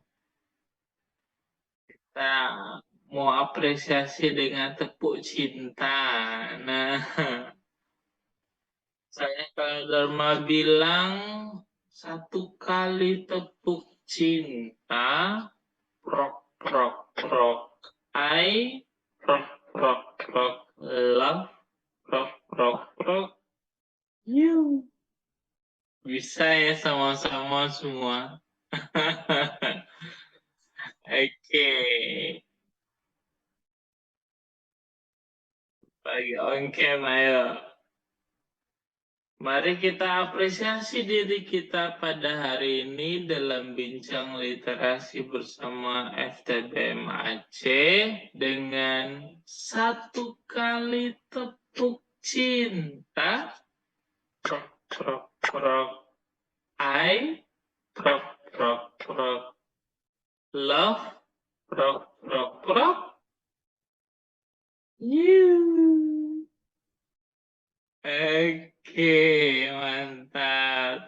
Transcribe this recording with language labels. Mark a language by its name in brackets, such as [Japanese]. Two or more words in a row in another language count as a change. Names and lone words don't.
[Indonesian] Kita mau apresiasi dengan tepuk cinta. Nah, Dharma bilang 1 kali tepuk cinta, prok prok prok, I, prok prok prok, love, prok prok prok, you. Bisa ya sama-sama semua. Oke. Bagi ongkem, ayo. Mari kita apresiasi diri kita pada hari ini dalam bincang literasi bersama FTBM Aceh dengan 1 kali tepuk cinta. Prok, prok, prok. I, prok, prok, prok. Love, prok, prok, prok. You. Oke, mantap.